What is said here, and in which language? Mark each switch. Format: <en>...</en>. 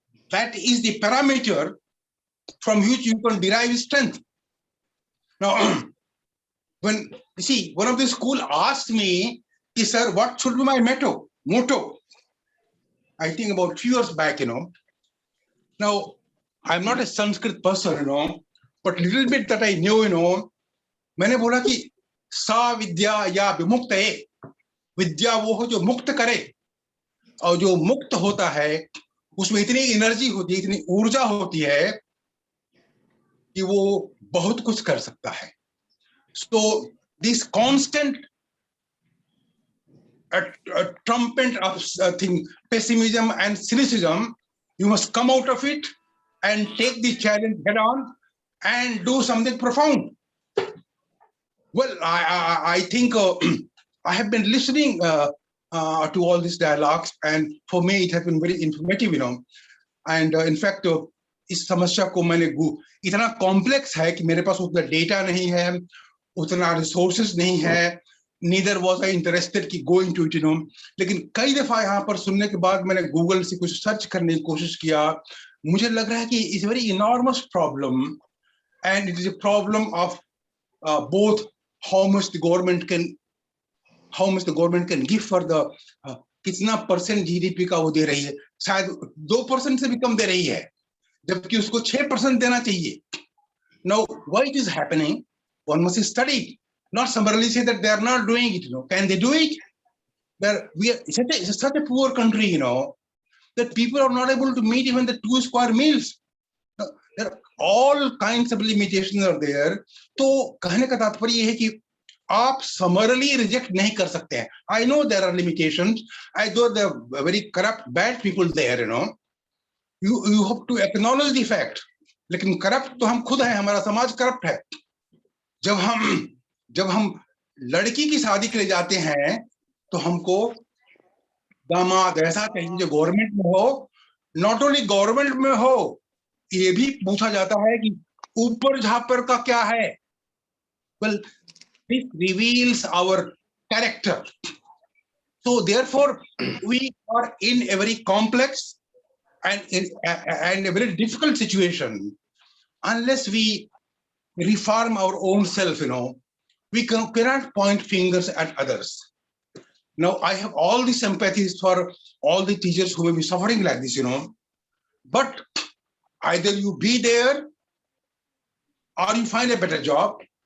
<en>That is the parameter from which you can derive strength. Now, when you see, one of the school asked me, sir, what should be my motto? I think about 2 years back, you know. Now, I'm not a Sanskrit person, you know,</en> <hi>but little bit that I knew, you know, मैंने बोला कि सा विद्या या विमुक्त है, विद्या वो हो जो मुक्त करे, और जो मुक्त होता है उसमें इतनी एनर्जी होती है, इतनी ऊर्जा होती है कि वो बहुत कुछ कर सकता है.</hi> <en>So this constant trumpet of pessimism and cynicism, you must come out of it and take the challenge head on and do something profound. Well, I think I have been listening to all these dialogues, and for me it has been very informative, you know. And in fact,</en> <hi>इस समस्या को मैंने इतना complex है कि मेरे पास उतना data नहीं है, उतना रिसोर्सेज नहीं है,</hi> <en>neither was I interested</en> <hi>कि</hi> <en>go into it, you know.</en> <hi>लेकिन कई दफा यहाँ पर सुनने के बाद मैंने गूगल से कुछ सर्च करने की कोशिश किया, मुझे लग रहा है कि</hi> <en>it's a very enormous problem, and it is a problem of both how much the government can give for the</en> <hi>कितना % GDP का वो दे रही है, शायद 2% से भी कम दे रही है, जबकि उसको 6% देना चाहिए.</hi> <en>Now, why it is happening? One must study, not summarily say that they are not doing it. Can they do it? We are such a poor country, that people are not able to meet even the 2 square meals. There are all kinds of limitations are there.</en> <hi>तो कहने का तात्पर्य ये है कि आप समरली reject नहीं कर सकते हैं.</hi> <en>I know there are limitations. I know there are very corrupt, bad people there. You have to acknowledge the fact.</en> <hi>लेकिन करप्ट तो हम खुद हैं, हमारा समाज करप्ट है. जब हम लड़की की शादी के लिए जाते हैं तो हमको दामाद ऐसा चाहिए जो गवर्नमेंट में हो.</hi> <en>not only</en> <hi>गवर्नमेंट में हो, ये भी पूछा जाता है कि ऊपर झापर का क्या है.</hi> <en>Well, this reveals our character. So therefore, we are in a very complex and a very difficult situation. Unless we reform our own self, we cannot point fingers at others. Now, I have all the sympathies for all the teachers who may be suffering like this, but either you be there or you find a better job.</en>